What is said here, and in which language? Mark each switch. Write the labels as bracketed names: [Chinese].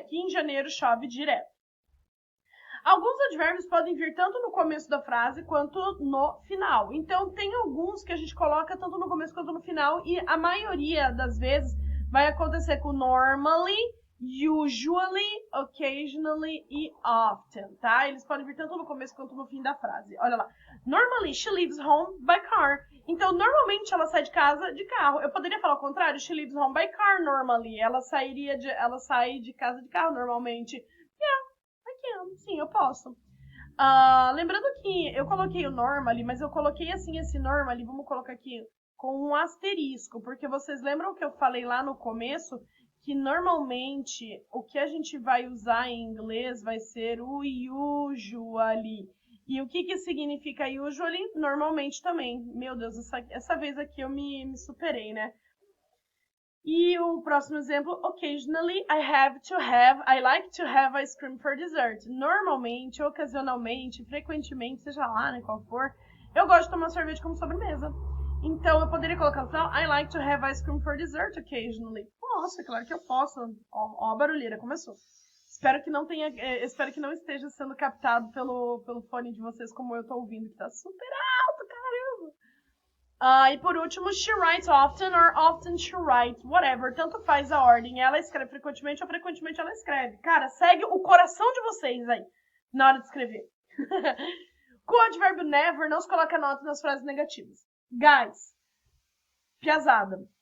[Portuguese] Que em janeiro chove direto. Alguns advérbios podem vir tanto no começo da frase quanto no final. Então, tem alguns que a gente coloca tanto no começo quanto no final. E a maioria das vezes vai acontecer com normally, usually, occasionally e often, tá? Eles podem vir tanto no começo quanto no fim da frase. Olha lá. [English] Normally, she leaves home by car. [Portuguese] Então, normalmente, ela sai de casa de carro. Eu poderia falar o contrário. [English] She leaves home by car, normally. [Portuguese] Ela sai de casa de carro, normalmente. Sim, eu posso. Lembrando que eu coloquei o normally, mas eu coloquei assim esse normally, vamos colocar aqui, com um asterisco. Porque vocês lembram que eu falei lá no começo que normalmente o que a gente vai usar em inglês vai ser o usually. E o que significa usually? Normalmente também. Meu Deus, essa vez aqui eu me superei, né? E o próximo exemplo, [English] occasionally I like to have ice cream for dessert. [Portuguese] Normalmente, ocasionalmente, frequentemente, seja lá, né, qual for, eu gosto de tomar sorvete como sobremesa. Então, eu poderia colocar no final, [English] I like to have ice cream for dessert occasionally. [Portuguese] Nossa, claro que eu posso. Ó a barulheira, começou. Espero que não esteja sendo captado pelo fone de vocês como eu tô ouvindo, que tá super alto, caramba. E por último, [English] she writes often or often she writes, whatever. [Portuguese] Tanto faz a ordem. Ela escreve frequentemente ou frequentemente ela escreve. Cara, segue o coração de vocês aí na hora de escrever. Com o advérbio never, não se coloca nota nas frases negativas. Guys, piazada.